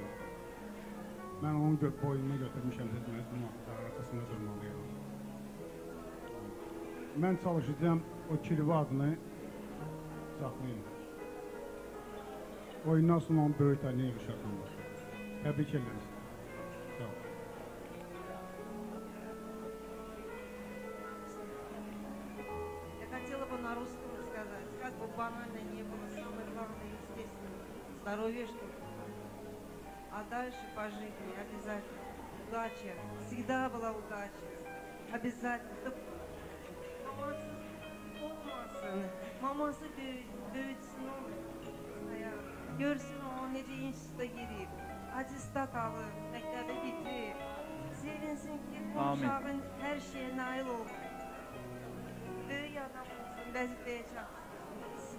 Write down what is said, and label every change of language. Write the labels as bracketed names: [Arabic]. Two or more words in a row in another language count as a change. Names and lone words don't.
[Azerbaijani] Mən onun boynuna götürmüşəm, dedim, arxasında durmalıyam. Mən çalışacağım o Kirvə adını saxlayın. Oyundan sonra onun böyüklərini yığışaqdan başlayın. Təbrik ederiz. Sağ olun. [Russian] Я хотела бы на русском сказать, как бы банально не было, самое главное, естественно, здоровье, чтобы. А дальше по жизни обязательно удача, всегда была удача, обязательно. [Azerbaijani] Maması böyütsün onu, görsün o necə instituta girib, acista qalır, məktəbə bitirib, sevinsin ki, bu Amin. uşağın hər şeyə nail olur. Böyük adam olsun, vəzifəyə çatsın.